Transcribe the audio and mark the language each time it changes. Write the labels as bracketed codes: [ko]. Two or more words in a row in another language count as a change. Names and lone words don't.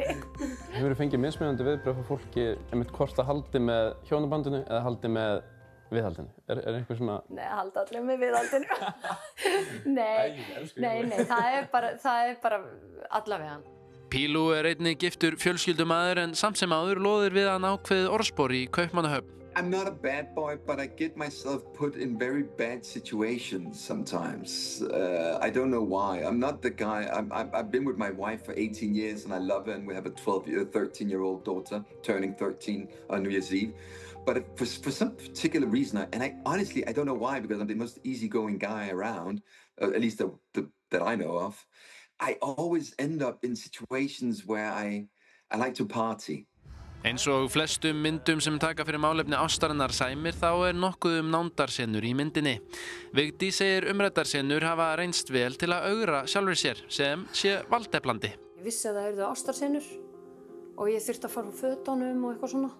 [is] Hefurðu fengið mismunandi viðbrögð frá fólki einmitt hvort að haldi með hjónabandinu eða haldi með viðhaldinu? Eitthvað svona... Nei, halda allir með viðhaldinu. Nei, það er bara allavega. Pílu einnig giftur fjölskyldumaður en samt sem áður loðir við hann ákveðið orðspor í Kaupmannahöfn. [en] I'm not a bad boy, but I get myself put in very bad situations sometimes. I don't know why. I'm not the guy. I've been with my wife for 18 years and I love her and we have a 13-year-old daughter turning 13 on New Year's Eve. But for some particular reason, and I honestly, I don't know why, because I'm the most easygoing guy around, at least that I know of, I always end up in situations where I like to party. [is] Eins og flestum myndum sem taka fyrir málefni ástarinnar sæmir þá nokkuð nándarsenur í myndinni. Vigdís segir umræddarsenur hafa reynst vel til að augra sjálfri sér sem sé valdeflandi. Ég vissi að það yrðu ástarsenur og ég þurfti að fara úr fötunum og eitthvað svona.